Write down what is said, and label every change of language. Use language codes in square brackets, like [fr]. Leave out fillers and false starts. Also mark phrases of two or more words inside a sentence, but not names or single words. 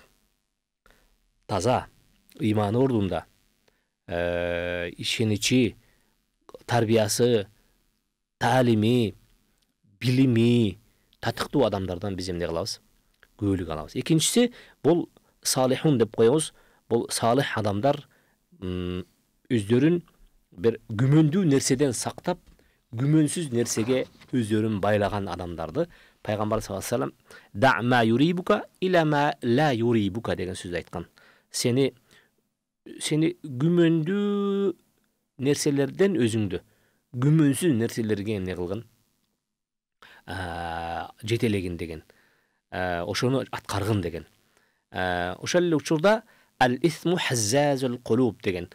[ky] Таза, ыйманы ордунда, ишеничи, тарбиясы, таалими, билими татыктуу адамдардан биз эмне кылабыз? Күбөлүк алабыз. Экинчиси бул салихун деп коебуз. Бул салих адамдар өздөрүн бир күмөндүү нерседен сактап, күмөнсүз нерсеге өздөрүн байлаган адамдарды пайгамбар [ar] صلى الله عليه وسلم [ky] да [ar] ما يريبك إلى ما لا يريبك [ky] деген сөздү айткан. Сени күмөндүү нерселерден өзүңдү күмөнсүз нерселерге эмне кылгын? Жетелегин деген. Ошону аткаргын деген. Ошол эле учурда [ar] الإثم حواز القلوب [ky] деген.